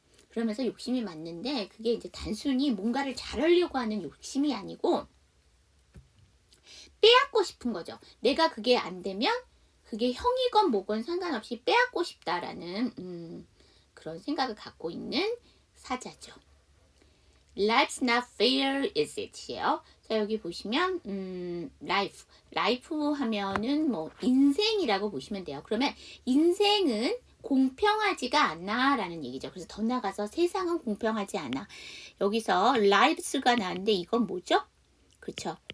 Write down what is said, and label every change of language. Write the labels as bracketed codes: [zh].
[ko] 그러면서 욕심이 많는데 그게 이제 단순히 뭔가를 잘하려고 하는 욕심이 아니고 빼앗고 싶은 거죠. 내가 그게 안 되면 그게 형이건 뭐건 상관없이 빼앗고 싶다라는 그런 생각을 갖고 있는 사자죠. [en] Life's not fair, is it? 이에요. [ko] 자, 여기 보시면 life 하면은 뭐 인생이라고 보시면 돼요. 그러면 인생은 공평하지가 않아 라는 얘기죠. 그래서 더 나가서 세상은 공평하지 않아. 여기서 lives가 나왔는데 이건 뭐죠? 그렇죠.